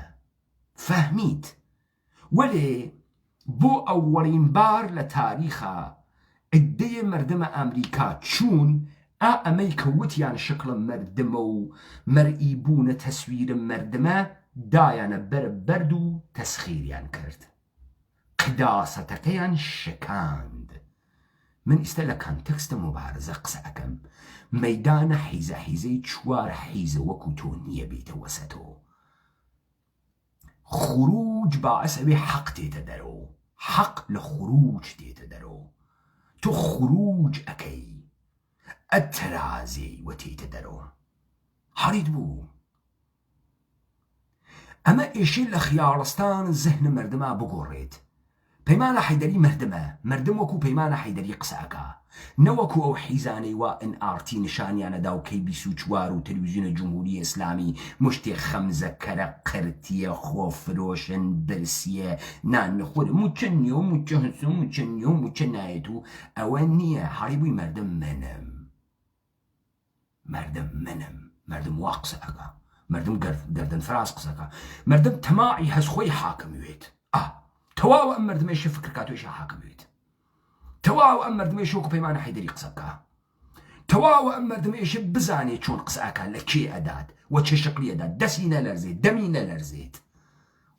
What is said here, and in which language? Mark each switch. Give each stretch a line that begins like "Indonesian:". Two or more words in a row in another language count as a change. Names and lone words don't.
Central Kurdish: فەهمیت وەلێ بۆ ئەوەڵین بار لە تاریخە عدەیە مردمە ئەمریکا چوون ئەمەی کەوتیان شکڵە مردمە و مەرئی بوونە تەسویرە مردمە دایانە بەرد و تەسخیریان کرد، قداسەتەکەیان شکاند. من ئێستا لە کانتێکستە مبارزە قسە ئەەکەم. مەیدانە حیزە حیزەی چوار حیزە وەکو تۆ نییە بیتە وەسەتەوە. خروج باعث ئەوێ حەق تێتە دەرەوە، حەق لە خروج تێتە دەرەوە. تۆ خروج ئەەکەی ئەترازی وەتێتە دەرەوە. حەڵیت بوو ئەمە ئێشێ لە خیاڵستان زەهنە مردما بگۆڕێت. پەیمانە حەیدەری مردمە، مردم وەکو پەیمانە حەیدەری قسەکە، نەوەکو ئەو حیزانەی وا NRT نیشانیانەدا و KBC4 و تەلەڤیزیۆنە جمهوری ئیسلامی مشتێ خەمزەکەرە قرتیە خۆفرۆشن برسیە نان نەخۆر موچە نییە و موچە هەسە و موچە نییە و موچە نایەت و ئەوە نییە. حەڵی بووی مردم منم، مردم منم، مردم وا قسەکە، مردم گەردن فراز قسەکە، مردم تەماعی هەز خۆی حاکموێت. تەواو ئەم مردمێشە فکر کاتۆیشە حاکموێت. تەواو ئەم مردمێشە وەکو پەیمانە حەیدەری قسەکە. تەواو ئەم مردمێشە بزانێت چۆن قسەکە لە کێ ئەدات وە چه شکلی ئەدات، دەستی نەلەرزێت، دەمی نەلەرزێت.